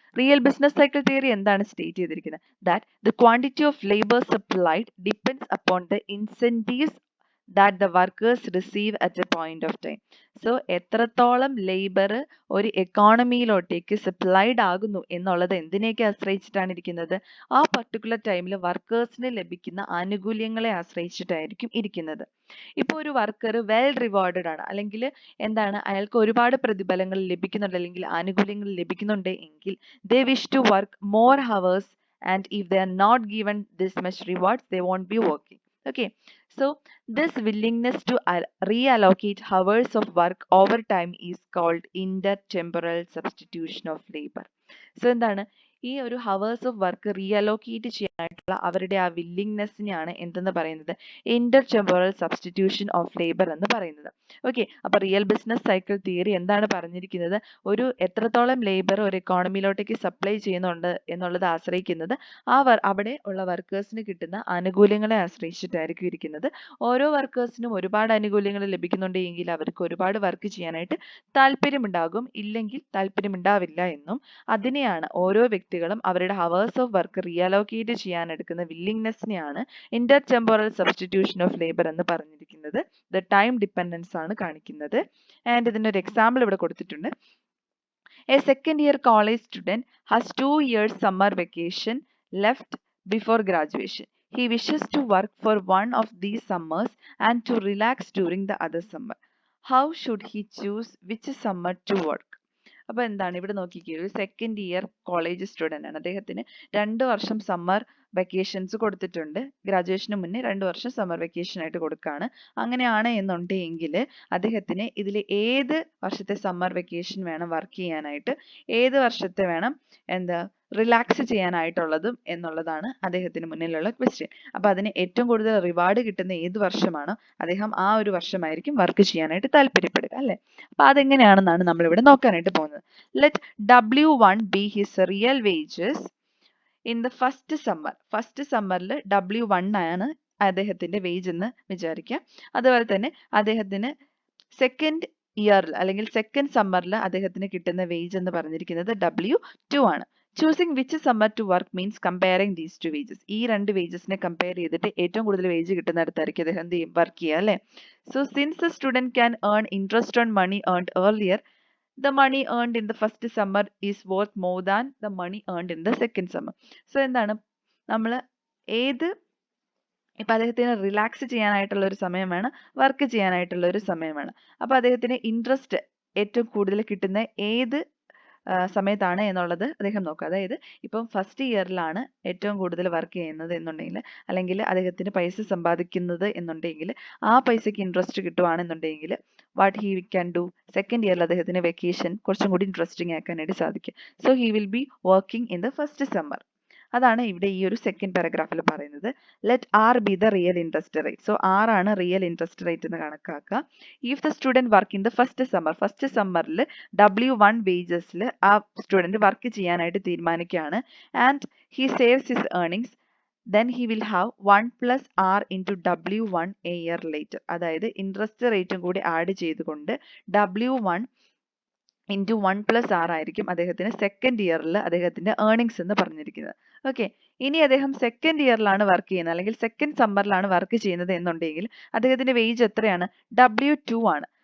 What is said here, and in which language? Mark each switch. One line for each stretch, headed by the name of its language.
Malayalam: Real business cycle theory എന്താണ് state ചെയ്തിരിക്കുന്നത്?
English: That the quantity of labour supplied depends upon the incentives that the workers receive at a point of time.
Malayalam: So എത്രത്തോളം labour ഒരു എക്കോണമിയിലോട്ടേക്ക് supplied ആകുന്നു എന്നുള്ളത് എന്തിനെയൊക്കെ ആശ്രയിച്ചിട്ടാണ് ഇരിക്കുന്നത്? ആ പർട്ടിക്കുലർ ടൈമിൽ വർക്കേഴ്സിന് ലഭിക്കുന്ന ആനുകൂല്യങ്ങളെ ആശ്രയിച്ചിട്ടായിരിക്കും ഇരിക്കുന്നത്. ഇപ്പോൾ ഒരു വർക്കർ വെൽ റിവാർഡഡ് ആണ്, അല്ലെങ്കിൽ എന്താണ്, അയാൾക്ക് ഒരുപാട് പ്രതിഫലങ്ങൾ ലഭിക്കുന്നുണ്ട് അല്ലെങ്കിൽ ആനുകൂല്യങ്ങൾ ലഭിക്കുന്നുണ്ട് എങ്കിൽ
English: they wish to work more hours, and if they are not given this much rewards they won't be working. Okay, so this willingness to reallocate hours of work over time is called intertemporal substitution of labor.
Malayalam: So എന്താണ് ഈ ഒരു hours of work റീഅലോക്കേറ്റ് ചെയ്യാനായിട്ടുള്ള അവരുടെ ആ വില്ലിങ്നെസ്സിനെയാണ് എന്തെന്ന് പറയുന്നത്? Inter temporal substitution of labour എന്ന് പറയുന്നത്. ഓക്കെ, അപ്പൊ റിയൽ ബിസിനസ് സൈക്കിൾ തിയറി എന്താണ് പറഞ്ഞിരിക്കുന്നത്? ഒരു എത്രത്തോളം ലേബർ ഒരു എക്കോണമിയിലോട്ടേക്ക് സപ്ലൈ ചെയ്യുന്നുണ്ട് എന്നുള്ളത് ആശ്രയിക്കുന്നത് അവിടെ ഉള്ള വർക്കേഴ്സിന് കിട്ടുന്ന ആനുകൂല്യങ്ങളെ ആശ്രയിച്ചിട്ടായിരിക്കും ഇരിക്കുന്നത്. ഓരോ വർക്കേഴ്സിനും ഒരുപാട് ആനുകൂല്യങ്ങൾ ലഭിക്കുന്നുണ്ട് എങ്കിൽ അവർക്ക് ഒരുപാട് വർക്ക് ചെയ്യാനായിട്ട് താല്പര്യമുണ്ടാകും, ഇല്ലെങ്കിൽ താല്പര്യമുണ്ടാവില്ല എന്നും അതിനെയാണ് ഓരോ വ്യക്തികളും അവരുടെ ഹവേഴ്സ് ഓഫ് വർക്ക് റീഅലോക്കേറ്റ് ചെയ്യാൻ എടുക്കുന്ന വില്ലിങ്നെസ്സിനെയാണ് Inter temporal substitution of labour എന്ന് പറഞ്ഞിരിക്കുന്നത്. ദ ടൈം ഡിപ്പെൻഡൻസ് ആണ് കാണിക്കുന്നത്. ആൻഡ് ഇതിൻ്റെ ഒരു എക്സാമ്പിൾ ഇവിടെ കൊടുത്തിട്ടുണ്ട്.
English: A second year college student has 2 years summer vacation left before graduation. He wishes to work for one of these summers and to relax during the other summer. How should he choose which summer to work?
Malayalam: അപ്പോൾ എന്താണ് ഇവിടെ നോക്കിക്കേ, ഒരു second year college student ആണ്. അദ്ദേഹത്തിന് 2 വർഷം summer vacations കൊടുത്തിട്ടുണ്ട്. ഗ്രാജുവേഷന് മുന്നേ 2 വർഷം സമ്മർ വെക്കേഷൻ ആയിട്ട് കൊടുക്കുകയാണ്. അങ്ങനെയാണ് എന്നുണ്ടെങ്കിൽ അദ്ദേഹത്തിന് ഇതിൽ ഏത് വർഷത്തെ സമ്മർ വെക്കേഷൻ വേണം വർക്ക് ചെയ്യാനായിട്ട്, ഏത് വർഷത്തെ വേണം റിലാക്സ് ചെയ്യാനായിട്ടുള്ളതും എന്നുള്ളതാണ് അദ്ദേഹത്തിന് മുന്നിലുള്ള ക്വസ്റ്റ്യൻ. അപ്പോൾ അതിന് ഏറ്റവും കൂടുതൽ റിവാർഡ് കിട്ടുന്ന ഏത് വർഷമാണോ അദ്ദേഹം ആ ഒരു വർഷമായിരിക്കും വർക്ക് ചെയ്യാനായിട്ട് താല്പര്യപ്പെടുക, അല്ലേ? അപ്പോൾ അതെങ്ങനെയാണെന്നാണ് നമ്മളിവിടെ നോക്കാനായിട്ട് പോകുന്നത്.
English: Let W1 be his real wages in the first summer.
Malayalam: First സമ്മറിൽ W1 ആണ് അദ്ദേഹത്തിന്റെ വേജ് എന്ന് വിചാരിക്കുക. അതുപോലെ തന്നെ അദ്ദേഹത്തിന് സെക്കൻഡ് ഇയറിൽ അല്ലെങ്കിൽ സെക്കൻഡ് സമ്മറിൽ അദ്ദേഹത്തിന് കിട്ടുന്ന വേജ് എന്ന് പറഞ്ഞിരിക്കുന്നത് W2 ആണ്.
English: Choosing which summer to work means comparing these two wages.
Malayalam: ഈ രണ്ട് വേജസിനെ കമ്പയർ ചെയ്തിട്ട് ഏറ്റവും കൂടുതൽ വേജ് കിട്ടുന്നിടത്തായിരിക്കും അദ്ദേഹം എന്ത് ചെയ്യും, വർക്ക് ചെയ്യുക അല്ലേ.
English: So since a student can earn interest on money earned earlier, the money earned in the first summer is worth more than the money earned in the second summer.
Malayalam: So എന്താണ് നമ്മൾ ഏത്, ഇപ്പം അദ്ദേഹത്തിന് relax ചെയ്യാനായിട്ടുള്ള ഒരു സമയമാണ്, work ചെയ്യാനായിട്ടുള്ള ഒരു സമയമാണ്. അപ്പോൾ അദ്ദേഹത്തിന് ഇൻട്രസ്റ്റ് ഏറ്റവും കൂടുതൽ കിട്ടുന്ന ഏത് സമയത്താണ് എന്നുള്ളത് അദ്ദേഹം നോക്കുക. അതായത് ഇപ്പം ഫസ്റ്റ് ഇയറിലാണ് ഏറ്റവും കൂടുതൽ വർക്ക് ചെയ്യുന്നത് എന്നുണ്ടെങ്കിൽ, അല്ലെങ്കിൽ അദ്ദേഹത്തിന് പൈസ സമ്പാദിക്കുന്നത് എന്നുണ്ടെങ്കിൽ, ആ പൈസയ്ക്ക് interest കിട്ടുവാണെന്നുണ്ടെങ്കിൽ
English: what he can do,
Malayalam: second ഇയറിൽ അദ്ദേഹത്തിന് വെക്കേഷൻ കുറച്ചും കൂടി ഇൻട്രസ്റ്റിംഗ് ആക്കാനായിട്ട് സാധിക്കും.
English: So he will be working in the first summer.
Malayalam: അതാണ് ഇവിടെ ഈ ഒരു സെക്കൻഡ് പാരഗ്രാഫിൽ പറയുന്നത്.
English: Let r be the real interest rate.
Malayalam: So R ആണ് റിയൽ ഇൻട്രസ്റ്റ് റേറ്റ് എന്ന് കണക്കാക്കുക.
English: if the student work in the first summer,
Malayalam: first സമ്മറിൽ W1 വേജസിൽ ആ student work ചെയ്യാനായിട്ട് തീരുമാനിക്കുകയാണ്. And he saves his earnings,
English: then he will have 1 plus r into W1 a year later.
Malayalam: അതായത് interest റേറ്റും കൂടി add ചെയ്തുകൊണ്ട് W1 into 1 plus R ആയിരിക്കും അദ്ദേഹത്തിന് second ഇയറിൽ അദ്ദേഹത്തിന്റെ ഏർണിങ്സ് എന്ന് പറഞ്ഞിരിക്കുന്നത്. ഓക്കെ, ഇനി അദ്ദേഹം സെക്കൻഡ് ഇയറിലാണ് വർക്ക് ചെയ്യുന്നത്, അല്ലെങ്കിൽ സെക്കൻഡ് സമ്മറിലാണ് വർക്ക് ചെയ്യുന്നത് എന്നുണ്ടെങ്കിൽ അദ്ദേഹത്തിന്റെ വേജ് എത്രയാണ്, W2 ആണ്.